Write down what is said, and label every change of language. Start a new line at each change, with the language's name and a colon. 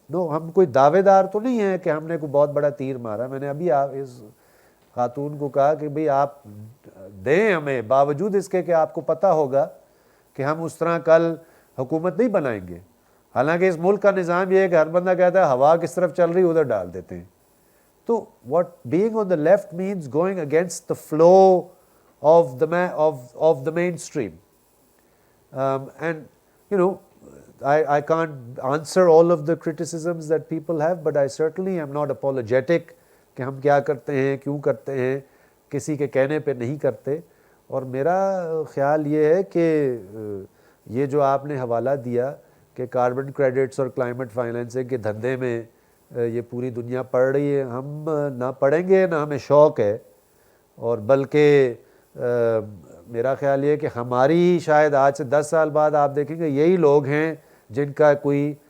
Urdu: ہم کوئی دعوے دار تو نہیں ہیں کہ ہم نے کوئی بہت بڑا تیر مارا. میں نے ابھی اس خاتون کو کہا کہ بھئی آپ دیں ہمیں, باوجود اس کے کہ آپ کو پتہ ہوگا کہ ہم اس طرح کل حکومت نہیں بنائیں گے. حالانکہ اس ملک کا نظام یہ ہے کہ ہر بندہ کہتا ہے ہوا کس طرف چل رہی ادھر ڈال دیتے ہیں.
English: تو what being on the left means going against the flow of the mainstream. And I can't answer all of the criticisms that people have, but I certainly am not apologetic
Urdu: کہ ہم کیا کرتے ہیں, کیوں کرتے ہیں, کسی کے کہنے پہ نہیں کرتے. اور میرا خیال یہ ہے کہ یہ جو آپ نے حوالہ دیا کہ کاربن کریڈٹس اور کلائمیٹ فائنینسنگ کے دھندے میں یہ پوری دنیا پڑھ رہی ہے, ہم نہ پڑھیں گے نہ ہمیں شوق ہے. اور بلکہ میرا خیال یہ ہے کہ ہماری شاید آج سے 10 سال بعد آپ دیکھیں گے یہی لوگ ہیں جن کا کوئی